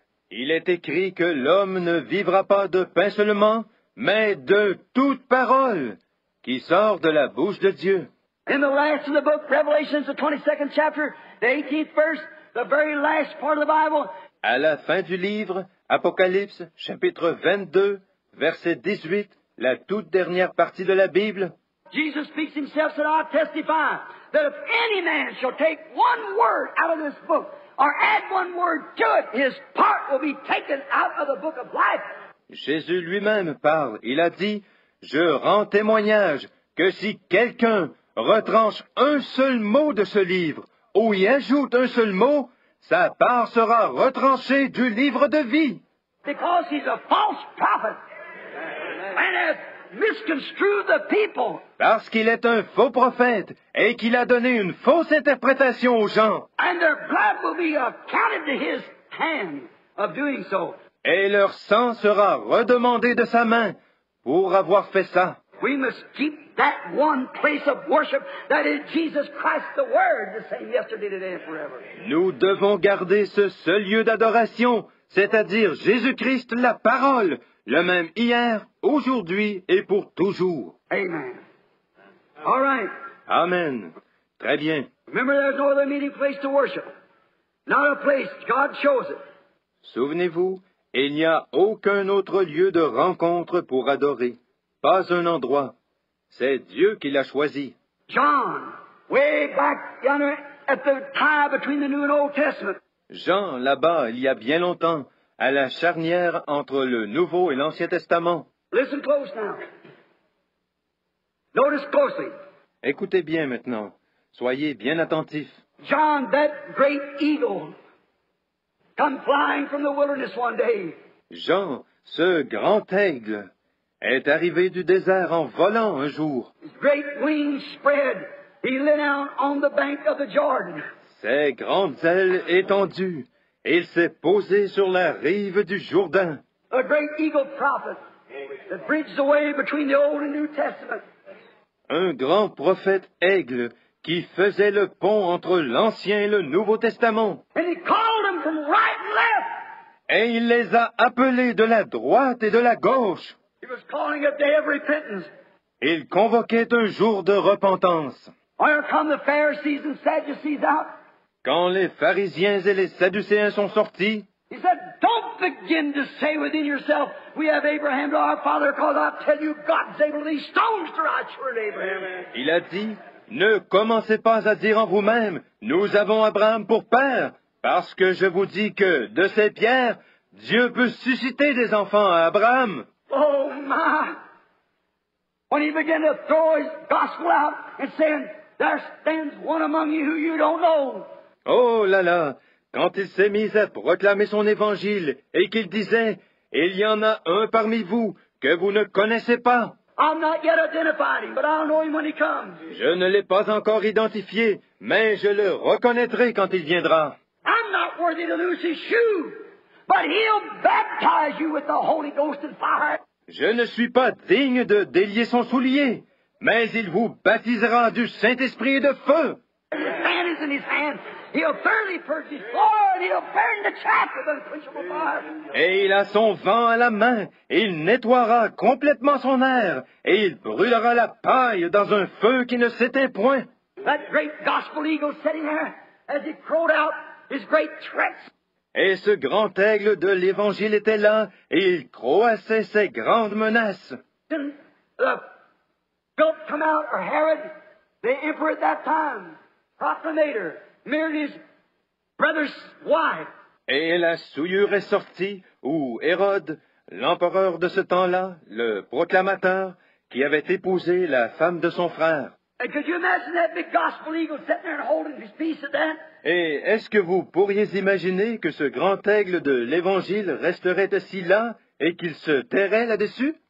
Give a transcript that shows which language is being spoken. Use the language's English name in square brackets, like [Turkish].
[French] Il est écrit que l'homme ne vivra pas de pain seulement, mais de toute parole qui sort de la bouche de Dieu. [English] In the last of the book, Revelation, the 22nd chapter, the 18th verse, the very last part of the Bible. [French] À la fin du livre, Apocalypse, chapitre 22, verset 18, la toute dernière partie de la Bible, [English] Jesus speaks himself, said, I testify that if any man shall take one word out of this book, or add one word to it, his part will be taken out of the book of life. [French] Jésus lui-même parle. Il a dit, « Je rends témoignage que si quelqu'un retranche un seul mot de ce livre, ou y ajoute un seul mot, sa part sera retranchée du livre de vie. » [English] Because he's a false prophet and has misconstrued the people. [French] Parce qu'il est un faux prophète et qu'il a donné une fausse interprétation aux gens. [English] And their blood will be accounted to his hand of doing so. [French] Et leur sang sera redemandé de sa main pour avoir fait ça. [English] We must keep that one place of worship that is Jesus Christ the Word, the same yesterday, today, and forever. [French] Nous devons garder ce seul lieu d'adoration, c'est-à-dire Jésus-Christ la parole, le même hier, aujourd'hui et pour toujours. [English] Amen. All right. [French] Amen. Très bien. [English] Remember, there's no other meeting place to worship. Not a place. God chose it. [French] Souvenez-vous, il n'y a aucun autre lieu de rencontre pour adorer. Pas un endroit. C'est Dieu qui l'a choisi. [English] John, way back yonder at the tie between the New and Old Testament. [French] Jean, là-bas, il y a bien longtemps, à la charnière entre le Nouveau et l'Ancien Testament. [English] Listen close now. Notice closely. [French] Écoutez bien maintenant. Soyez bien attentifs. [English] John, that great eagle, come flying from the wilderness one day. [French] Jean, ce grand aigle, est arrivé du désert en volant un jour. [English] His great wings spread. He lit down on the bank of the Jordan. [French] Ses grandes ailes étendues, et il s'est posé sur la rive du Jourdain. [English] A great eagle prophet that bridged the way between the Old and New Testament. [French] Un grand prophète aigle qui faisait le pont entre l'Ancien et le Nouveau Testament. [English] And he called them from right and left. [French] Et il les a appelés de la droite et de la gauche. [English] He was calling a day of repentance. [French] Il convoquait un jour de repentance. [English] Where come the Pharisees and Sadducees out? [French] Quand les pharisiens et les sadducéens sont sortis, [English] He said, don't begin to say within yourself, we have Abraham to our father, because I tell you, God's able to these stones to rise for Abraham. [French] il a dit, ne commencez pas à dire en vous-même, nous avons Abraham pour père, parce que je vous dis que de ces pierres, Dieu peut susciter des enfants à Abraham. [English] Oh my! When he began to throw his gospel out and saying, there stands one among you who you don't know. [French] Oh là là! Quand il s'est mis à proclamer son évangile et qu'il disait, il y en a un parmi vous que vous ne connaissez pas. [English] I'm not yet identified him, but I'll know him when he comes. [French] Je ne l'ai pas encore identifié, mais je le reconnaîtrai quand il viendra. [English] I'm not worthy to lose his shoe, but he'll baptize you with the Holy Ghost and fire. [French] Je ne suis pas digne de délier son soulier, mais il vous baptisera du Saint-Esprit et de feu. [English] His fan is in his hand. He'll thoroughly purge his floor, and he'll burn the chaff with unquenchable fire. [French] Et il a son vent à la main, et il nettoiera complètement son air, et il brûlera la paille dans un feu qui ne s'éteint point. [English] That great gospel eagle sitting there as he crowed out his great threats. [French] Et ce grand aigle de l'Évangile était là, et il croassait ses grandes menaces. [English] And the Philip come out, or Herod, the emperor at that time, proclamator, married his brother's wife. [French] Et la souillure est sortie, où Hérode, l'empereur de ce temps-là, le proclamateur, qui avait épousé la femme de son frère. [English] And could you imagine that big gospel eagle sitting there and holding his peace at that? [French] Et est-ce que vous pourriez imaginer que ce grand aigle de l'Évangile resterait assis là et qu'il se tairait là-dessus?